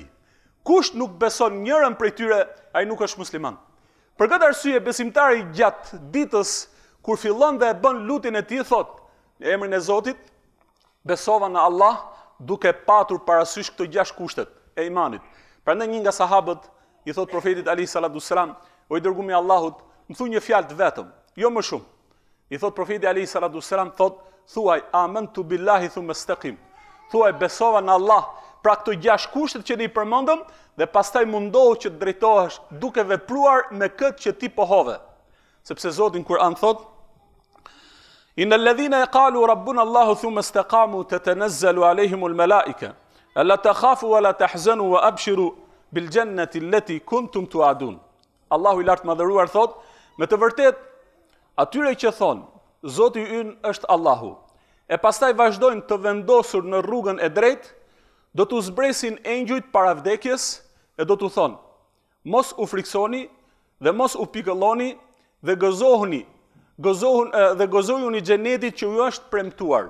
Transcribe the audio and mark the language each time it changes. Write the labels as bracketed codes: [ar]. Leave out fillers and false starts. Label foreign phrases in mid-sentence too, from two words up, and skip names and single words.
[sq] Kush nuk beson njërin prej tyre, ai nuk është musliman. Për këtë arsye besimtari gjatë ditës kur fillon dhe e bën lutjen e tij thotë në emrin e Zotit, besova në Allah duke patur parasysh këto 6 kushtet e imanit. Prandaj një nga sahabët i thot profetit [ar] عليه الصلاة والسلام, [sq] o i dërguari i Allahut, më thuaj një fjalë vetëm, jo më shumë. I thot profeti [ar] عليه الصلاة والسلام, [sq] thot, thuaj [ar] آمنت بالله ثم استقم. [sq] Thuaj besova në Allah, pra këto 6 kushtet që ne i përmendëm dhe pastaj mundohu që të drejtohesh duke vepruar me këtë që ti pohove. Sepse Zoti në Kur'an thot: [ar] إن الذين قالوا ربنا الله ثم استقاموا تتنزل عليهم الملائكة ألا تخافوا ولا تحزنوا وأبشروا بالجنة التي كنتم توعدون. [sq] Allahu i lartë madhëruar thot, me të vërtet atyre që thon Zoti ynë është Allahu, e pastaj vazhdojnë të vendosur në rrugën e drejtë, do t'u zbresin engjujt para vdekjes e do t'u thonë: mos u friksoni dhe mos u pikëlloni dhe gëzojuni xhenetit që ju është premtuar.